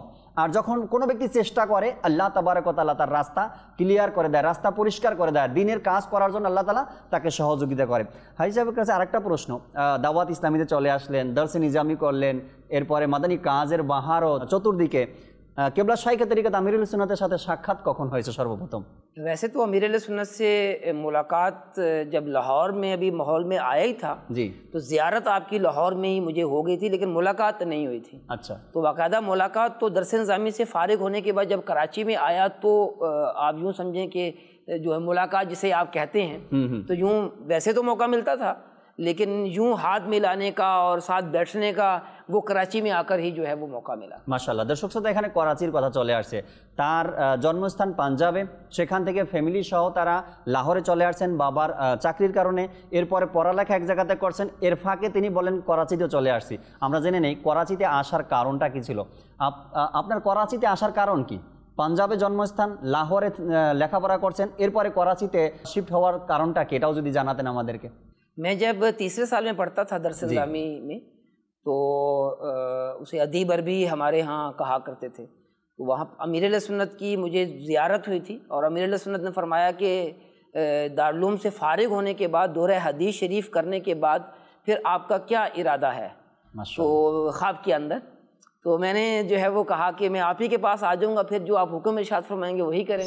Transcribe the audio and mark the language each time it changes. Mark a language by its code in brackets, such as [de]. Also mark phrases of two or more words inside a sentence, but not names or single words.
[bn] আর যখন কোনো ব্যক্তি চেষ্টা করে, [ar] الله تبارك وتعالى [bn] তার রাস্তা ক্লিয়ার করে দেয়, রাস্তা পরিষ্কার করে দেয়, দিনের কাজ করার জন্য [ar] الله تعالى [bn] তাকে সহযোগিতা করে। হাজি সাহেবের কাছে আরেকটা প্রশ্ন, দাওয়াত ইসলামীতে চলে আসলেন, দরসে নিজামি করলেন, এরপরে মাদানী কাজের বাহারও চতুর্দিকে, কেবলা শাইখ তরিকত আমিরুল সুন্নতের সাথে সাক্ষাৎ কখন হয়েছে সর্বপ্রথম? [ur] ویسے تو امیر علیہ سنت سے ملاقات جب لاہور میں ابھی ماحول میں آیا ہی تھا جی، تو زیارت آپ کی لاہور میں ہی مجھے ہو گئی تھی، لیکن ملاقات نہیں ہوئی تھی۔ اچھا، تو باقاعدہ ملاقات تو درس نظامی سے فارغ ہونے کے بعد جب کراچی میں آیا تو آپ یوں سمجھیں کہ جو ہے ملاقات جسے آپ کہتے ہیں، تو یوں ویسے تو موقع ملتا تھا، لیکن یوں ہاتھ ملانے کا اور ساتھ بیٹھنے کا وہ کراچی میں آ کر ہی جو ہے وہ موقع ملا۔ [bn] মাশাআল্লাহ। দর্শক শ্রোতা, এখানে করাচির কথা চলে আসছে। তার জন্মস্থান পাঞ্জাবে, সেখান থেকে ফ্যামিলি সহ তারা লাহোরে চলে আসছেন বাবার চাকরির কারণে। এরপরে পড়ালেখা এক জায়গাতে করছেন, এর ফাঁকে তিনি বলেন করাচিতে চলে আসছি। আমরা জেনে নেই করাচিতে আসার কারণটা কি ছিল। আপনার করাচিতে আসার কারণ কি? পাঞ্জাবে জন্মস্থান, লাহোরে লেখাপড়া করছেন, এরপরে করাচিতে শিফট হওয়ার কারণটা কি, এটাও যদি জানাতেন আমাদেরকে। [ur] میں جب تیسرے سال میں پڑھتا تھا درس نظامی میں، تو اسے ادیب عربی ہمارے ہاں کہا کرتے تھے، تو وہاں امیر علیہ سنت کی مجھے زیارت ہوئی تھی، اور امیر علیہ سنت نے فرمایا کہ دارالعلوم سے فارغ ہونے کے بعد دورہ حدیث شریف کرنے کے بعد پھر آپ کا کیا ارادہ ہے، تو خواب کے اندر تو میں نے جو ہے وہ کہا کہ میں آپ ہی کے پاس آ جاؤں گا، پھر جو آپ حکم ارشاد فرمائیں گے وہی کریں گے،